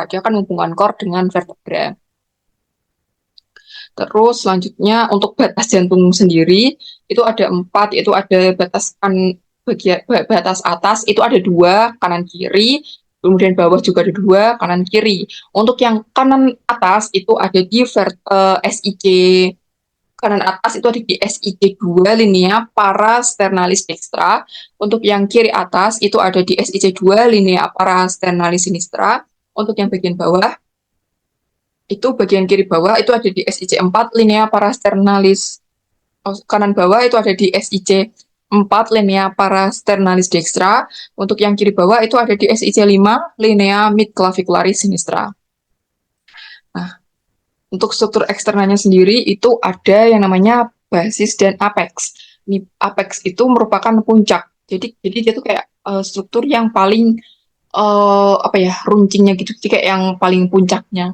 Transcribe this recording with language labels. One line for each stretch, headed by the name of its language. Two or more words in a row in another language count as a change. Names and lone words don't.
Indonesian: Dia akan menghubungkan core dengan vertebra. Terus selanjutnya untuk batas jantung sendiri itu ada 4, yaitu ada batas atas itu ada 2, kanan kiri, kemudian bawah juga ada 2, kanan kiri. Untuk yang kanan atas itu ada di SIC kanan atas itu ada di SIC2
Latin: linea parasternalis dextra.
Indonesian: Untuk yang kiri atas itu ada di SIC2
Latin: linea parasternalis sinistra.
Indonesian: Untuk yang bagian bawah itu bagian kiri bawah itu ada di SIC4
Latin: linea parasternalis
Indonesian: kanan bawah itu ada di SIC4
Latin: linea parasternalis dextra.
Indonesian: Untuk yang kiri bawah itu ada di SIC5
Latin: linea midclavicularis sinistra.
Indonesian: Nah, untuk struktur eksternalnya sendiri itu ada yang namanya basis dan apex. Ini apex itu merupakan puncak. Jadi dia tuh kayak struktur yang paling runcingnya gitu, jadi kayak yang paling puncaknya.